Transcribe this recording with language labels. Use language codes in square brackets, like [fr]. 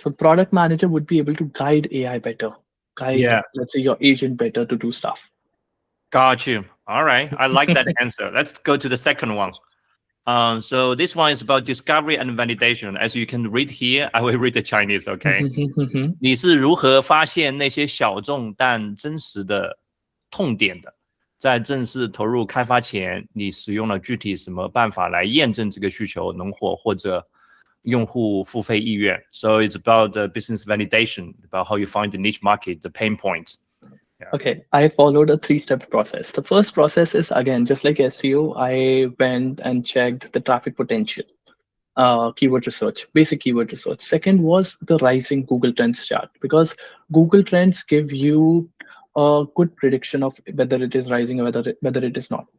[en] So product manager would be able to guide AI better, let's say your agent better to do stuff. Got you. All right. I like that answer. Let's go to the second one. So this one is about discovery and validation. As you can read here, I will read the Chinese, okay? [zh] 你是如何发现那些小众但真实的痛点的？在正式投入开发前，你使用了具体什么办法来验证这个需求能火或者用户付费意愿？ [en] So it's about the business validation, about how you find the niche market, the pain points. Yeah. Okay, I followed a 3-step process. The first process is, again, just like SEO, I went and checked the traffic potential, keyword research, basic keyword research. Second was the rising Google Trends chart, because Google Trends give you a good prediction of whether it is rising or whether it is not.